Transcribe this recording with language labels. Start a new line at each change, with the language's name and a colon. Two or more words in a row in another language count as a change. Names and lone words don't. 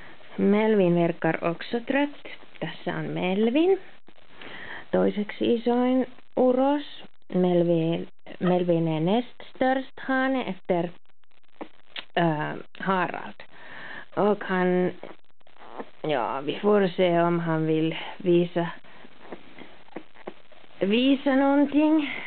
Swedish: Melvin verkar också trött.
Finnish: Tässä on Melvin. Toiseksi isoin uros.
Swedish: Melvin är näst störst hane efter Harald. Och han, ja, vi får se om han vill visa någonting.